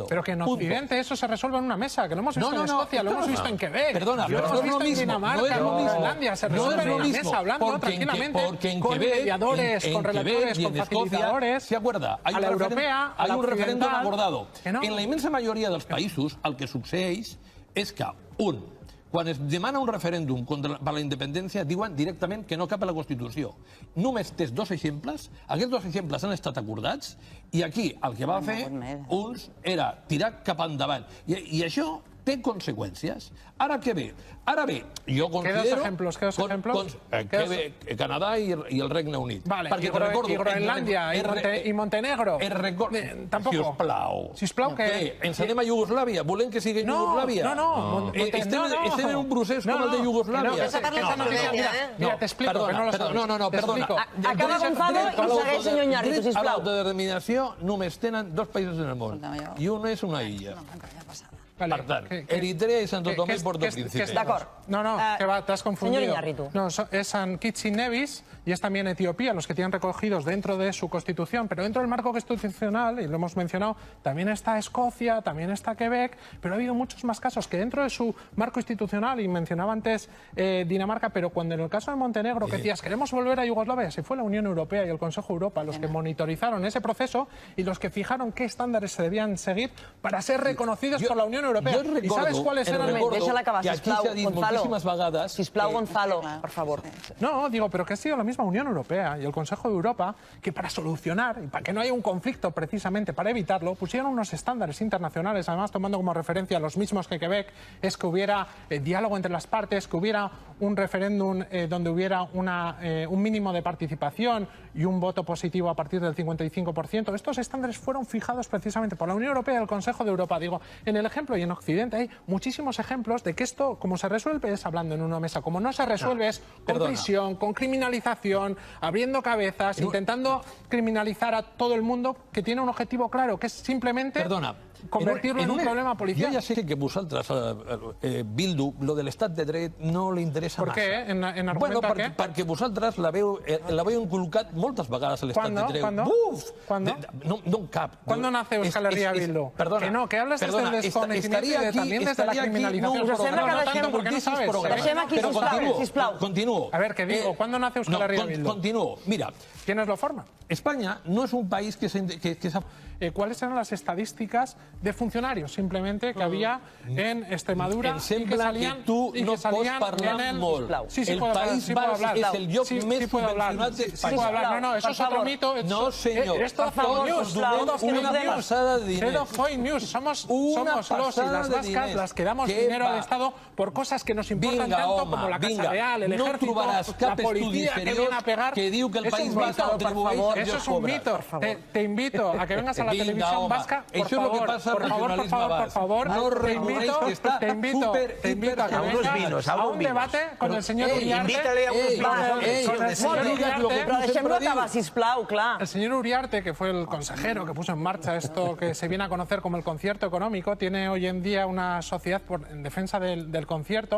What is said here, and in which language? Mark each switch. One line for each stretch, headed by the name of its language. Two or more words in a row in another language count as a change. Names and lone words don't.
Spanish: Pero que en Occidente eso se resuelve en una mesa, que lo hemos visto en Escocia, lo hemos visto en Quebec, perdona, lo hemos visto en Dinamarca, en Islandia, se resuelve en una mesa hablando tranquilamente, con mediadores, con relatores, con facilitadores. ¿Se acuerda? Hay un referéndum acordado.
Catalan: En la inmensa mayoría dels països, el que succeeix és que, quan es demana un referèndum per la independència, diuen directament que no cap a la Constitució. Només tens 2 exemples, aquests 2 exemples han estat acordats, i aquí el que va fer uns era tirar cap endavant. I això té conseqüències. Ara què ve? Ara bé, jo considero...
Spanish: ¿Qué dos ejemplos?
Catalan: Canadà i el Regne Unit. Vale, i Groenlàndia i Montenegro. Tampoc. Sisplau, què? Ens anem a Iugoslàvia? Volem que sigui Iugoslàvia? No. Estem en un procés com el de Iugoslàvia.
Spanish: Mira, t'explico, que no lo sabes.
Catalan: No, perdona. Acaba Gonzalo i segueix senyor Iñárritu, sisplau. A l'autodeterminació només tenen 2 països en el món, i un és una illa. Per tant,
Spanish: Eritrea y Santo Tomé y Porto Príncipe.
Catalan: D'acord.
Spanish: No, que va, te has confundido. Señor Iñárritu. No, es San Kitts y Nevis y es también Etiopía, los que tienen recogidos dentro de su constitución, pero dentro del marco constitucional, y lo hemos mencionado, también está Escocia, también está Quebec, pero ha habido muchos más casos que dentro de su marco institucional, y mencionaba antes Dinamarca, pero cuando en el caso de Montenegro, que decías, queremos volver a Yugoslavia, se fue la Unión Europea y el Consejo de Europa los que monitorizaron ese proceso y los que fijaron qué estándares se debían seguir para ser reconocidos por la Unión Europea. ¿Y sabes cuáles eran?
Catalan: Deixa-la acabar, sisplau, Gonzalo. Sisplau, Gonzalo,
Spanish: por favor. No, digo, pero que ha sido la misma Unión Europea y el Consejo de Europa que para solucionar y para que no haya un conflicto precisamente, para evitarlo, pusieron unos estándares internacionales, además tomando como referencia los mismos que Quebec, es que hubiera diálogo entre las partes, que hubiera un referéndum donde hubiera un mínimo de participación y un voto positivo a partir del 55%. Estos estándares fueron fijados precisamente por la Unión Europea y el Consejo de Europa. Digo, en el ejemplo y en Occidente hay muchísimos ejemplos de que esto, como se resuelve, es hablando en una mesa. Como no se resuelve, es con prisión, con criminalización, abriendo cabezas, intentando criminalizar a todo el mundo que tiene un objetivo claro, que es simplemente convertirlo en un problema policial.
Catalan: Jo ja sé que a vosaltres, Bildu, lo de l'estat de dret no li interessa massa. Per què? En argumenta què? Perquè vosaltres l'haveu inculcat moltes vegades a l'estat de dret.
Spanish: ¿Cuándo?
Catalan: No cap.
Spanish: ¿Cuándo nace Euskal Herria Bildu? Perdona. Que no, que hablas desde el desconocimiento y también desde la criminalización.
Catalan: Deixem aquí, sisplau. Continuo.
Spanish: A ver, ¿qué digo? ¿Cuándo nace Euskal Herria Bildu?
Catalan: Continuo. Mira,
Spanish: ¿Quiénes lo forman? España no es un país que se... ¿Cuáles eran las estadísticas de funcionarios simplemente que había en Extremadura
Catalan: em sembla que tu no pots parlar molt. El País Basc és el lloc més subvencionat d'Espanya.
Spanish: No, eso es otro mito. No, señor. Esto es
English: fake news.
Spanish: Una pasada de dinero. Todo
English: fake news.
Spanish: Somos los y las vascas las que damos dinero al Estado por cosas que nos importan tanto como la Casa Real, el Ejército, la policía que viene a pegar.
Catalan: Que diu que el País Basc contribueix als
Spanish: Eso es un mito. Te invito a que vengas a la televisión vasca, por favor, te invito a que vengas a un debate con el señor Uriarte. Invítale a El señor Uriarte, que fue el consejero que puso en marcha esto que se viene a conocer como el concierto económico, tiene hoy en día una sociedad en defensa del concierto.